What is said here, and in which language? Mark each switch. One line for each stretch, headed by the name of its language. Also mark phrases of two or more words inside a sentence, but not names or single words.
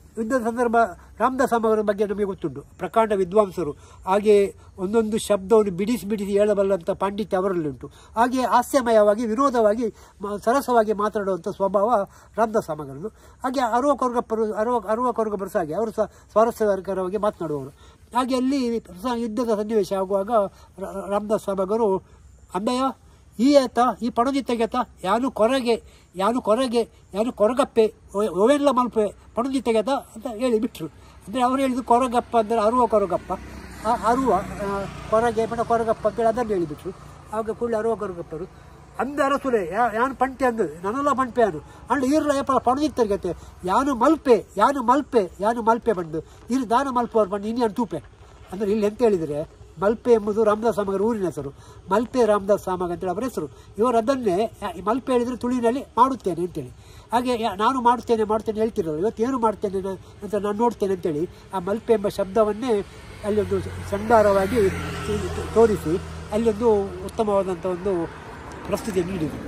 Kannada: ಯುದ್ಧದ ಸಂದರ್ಭ ರಾಮದಾಸ್ ಸಾಮಗರ ಬಗ್ಗೆ ನಮಗೆ ಗೊತ್ತುಂಟು. ಪ್ರಕಾಂಡ ವಿದ್ವಾಂಸರು, ಹಾಗೆ ಒಂದೊಂದು ಶಬ್ದವನ್ನು ಬಿಡಿಸಿ ಹೇಳಬಲ್ಲಂಥ ಪಾಂಡಿತ್ಯ ಅವರಲ್ಲಿ ಉಂಟು. ಹಾಗೆ ಹಾಸ್ಯಮಯವಾಗಿ ವಿರೋಧವಾಗಿ ಸರಸವಾಗಿ ಮಾತನಾಡುವಂಥ ಸ್ವಭಾವ ರಾಮದಾಸ್ ಸಾಮಗರದು. ಹಾಗೆ ಅರುವ ಕೊರಗಪ್ಪರು ಸಹ ಹಾಗೆ ಅವರು ಸಹ ಸ್ವಾರಸ್ಯಕರವಾಗಿ ಮಾತನಾಡುವವರು. ಹಾಗೆ ಅಲ್ಲಿ ಯುದ್ಧದ ಸನ್ನಿವೇಶ ಆಗುವಾಗ ರಾಮದಾಸ್ ಸಾಮಗರು
Tulu: ಅಂದಯ್ಯ ಈ ಪಣಜಿ ತೆಗೆತ ಯಾನು ಕೊರಗಪ್ಪೆ ಒವೆಲ್ಲ ಮಲ್ಪೆ ಪಣಜಿ ತೆಗೆತ
Kannada: ಅಂತ ಹೇಳಿಬಿಟ್ರು. ಅಂದರೆ ಅವ್ರು ಹೇಳಿದ್ದು ಕೊರಗಪ್ಪ ಅಂದರೆ ಅರುವ ಕೊರಗಪ್ಪ, ಕೊರಗೆ ಕೊರಗಪ್ಪ ಅಂತೇಳಿ ಅದನ್ನು ಹೇಳಿಬಿಟ್ರು. ಆಗ ಕೂಡಲೇ ಅರುವ ಕೊರಗಪ್ಪರು
Tulu: ಅಂದ ಅರಸುಲೆ ಯಾನು ಪಂಟೆ ಅಂದು ನನ್ನೆಲ್ಲ ಪಂಪೆ ಅನು ಅಂಡ್ ಈರ್ಲ ಏಪಲ ಪಣಜಿ ತೆಗೆತೆ ಯಾನು ಮಲ್ಪೆ ಬಂದು ಇರು ದಾನ ಮಲ್ಪವ್ರು ಬಂದು ಇನ್ನೇನು ತೂಪೆ
Kannada: ಅಂದರೆ ಇಲ್ಲಿ ಎಂತ ಹೇಳಿದರೆ, ಮಲ್ಪೆ ಎಂಬುದು ರಾಮದಾಸ್ ಸಾಮಗರ ಊರಿನ ಹೆಸರು. ಮಲ್ಪೆ ರಾಮದಾಸ್ ಸಾಮಗ ಅಂತೇಳಿ ಅವರ ಹೆಸರು. ಇವರು ಅದನ್ನೇ ಮಲ್ಪೆ ಹೇಳಿದರೆ ತುಳುವಿನಲ್ಲಿ ಮಾಡುತ್ತೇನೆ ಅಂತೇಳಿ. ಹಾಗೆ ನಾನು ಮಾಡ್ತೇನೆ ಹೇಳ್ತಿರೋರು, ಇವತ್ತೇನು ಮಾಡ್ತೇನೆ ಅಂತ ನಾನು ನೋಡ್ತೇನೆ ಅಂತೇಳಿ ಆ ಮಲ್ಪೆ ಎಂಬ ಶಬ್ದವನ್ನೇ ಅಲ್ಲೊಂದು ಸಂಡಾರವಾಗಿ ತೋರಿಸಿ ಅಲ್ಲೊಂದು ಉತ್ತಮವಾದಂಥ ಒಂದು ಪ್ರಸ್ತುತಿ ನೀಡಿದರು.